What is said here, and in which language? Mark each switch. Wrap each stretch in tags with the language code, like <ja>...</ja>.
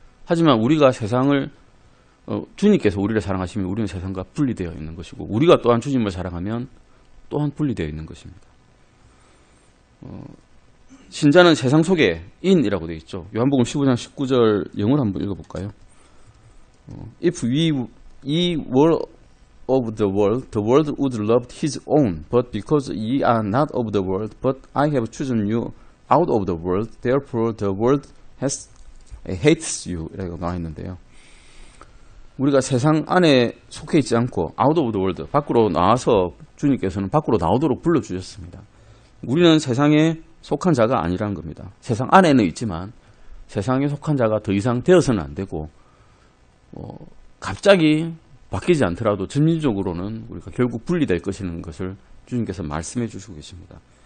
<ko>하지만 우리가 세상을 주님께서 우리를 사랑하시면 우리는 세상과 분리되어 있는 것이고 우리가 또한 주님을 사랑하면 또한 분리되어 있는 것입니다. 신자는 세상 속에 인이라고 되어 있죠. 요한복음 15장 19절 영어로 한번 읽어볼까요?</ko> <en>If ye were of the world would love his own. But because ye are not of the world, but I have chosen you out of the world, therefore the world hates you.</en> <ko>이라고 나와 있는데요. 우리가 세상 안에 속해 있지 않고</ko> <en>out of the world,</en> <ko>밖으로 나와서 주님께서는 밖으로 나오도록 불러주셨습니다. 우리는 세상에 속한 자가 아니라는 겁니다. 세상 안에는 있지만 세상에 속한 자가 더 이상 되어서는 안 되고 갑자기 바뀌지 않더라도 점진적으로는 우리가 결국 분리될 것이라는 것을 주님께서 말씀해 주시고 계십니다.</ko>